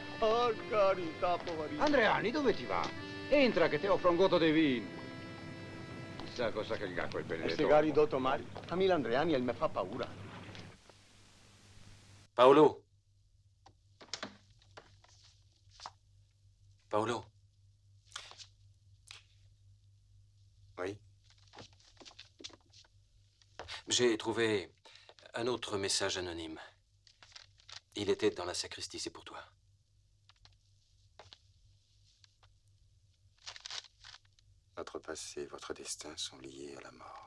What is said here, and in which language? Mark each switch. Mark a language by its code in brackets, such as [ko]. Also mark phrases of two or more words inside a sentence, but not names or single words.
[it] Oh, carità, poverino. Andreani, dove ti va? Entra che ti offro un gotto di vino. Chissà cosa che gli ha quel benedetto. E segari dotto Mari. A me l'Andreani mi fa paura. Paolo. Paolo. [fr] Oui. J'ai trouvé un autre message anonyme. Il était dans la sacristie, c'est pour toi. Notre passé et votre destin sont liés à la mort.